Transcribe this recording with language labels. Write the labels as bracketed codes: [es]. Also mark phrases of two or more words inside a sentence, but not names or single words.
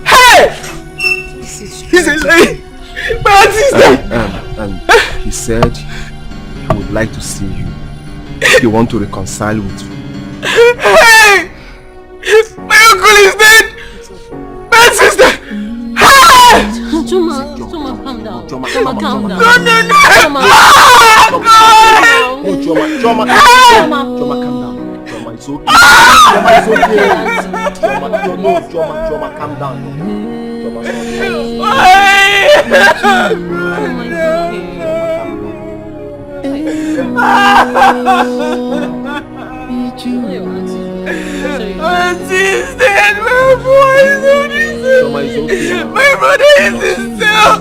[en] Hey! It's a lie! My sister! And he said he would like to see you. He wants to reconcile with you. Hey! My uncle is dead! My sister! Hey! Choma, calm down. Choma, calm down. No! Choma, Oh, God! Oh, Choma, calm down. Choma, it's okay. Choma, calm down. Auntie's dead, my boy is on my brother is in cell.